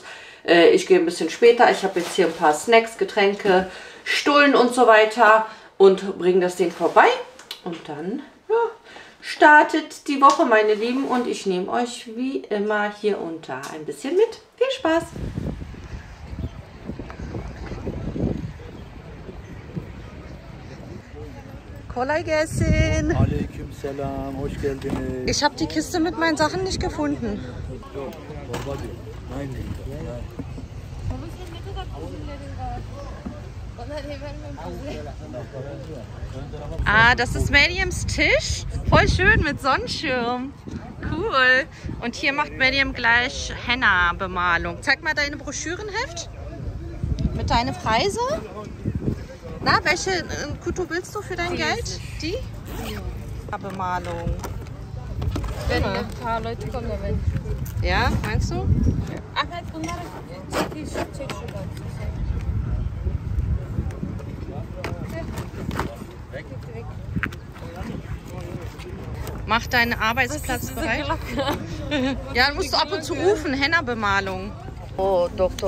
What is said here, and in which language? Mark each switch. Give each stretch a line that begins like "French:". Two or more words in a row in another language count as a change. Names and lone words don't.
German: Ich gehe ein bisschen später. Ich habe jetzt hier ein paar Snacks, Getränke, Stullen und so weiter und bringe das denen vorbei. Und dann ja, startet die Woche, meine Lieben. Und ich nehme euch wie immer hier und da ein bisschen mit. Viel Spaß!
Turkish: Kolay gelsin. Aleykümselam, hoş geldiniz.
German: Ich habe die Kiste mit meinen Sachen nicht gefunden. Ah, das ist Mariams Tisch. Voll schön mit Sonnenschirm. Cool. Und hier macht Mariam gleich Henna-Bemalung. Zeig mal deine Broschürenheft mit deinen Preise. Na, welche Kutu willst du für dein Geld? Die? Bemalung. Wenn ein paar Leute kommen, dann. Ja, meinst du?
Turkish: Ahmed, bunları çek şuradan.
German: Mach deinen Arbeitsplatz bereit. Ja, dann musst du ab und zu rufen, Henna-Bemalung. Oh, Dr.